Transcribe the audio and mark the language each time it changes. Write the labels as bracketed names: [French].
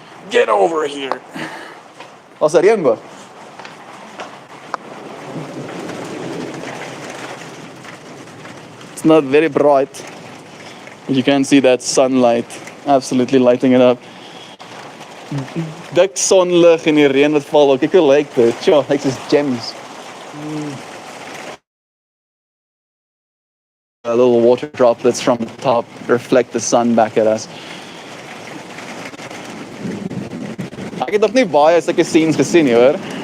[English] Get over here. What's that rainbow? It's not very bright. You can see that sunlight absolutely lighting it up. [Afrikaans] Dik sonlig en die reën wat val. Kyk hoe lyk dit. Tja, lyk soos gems. [English] Little water droplets from the top reflect the sun back at us. [Afrikaans] Ek het nog nie baie sulke scenes gesien nie, hoor.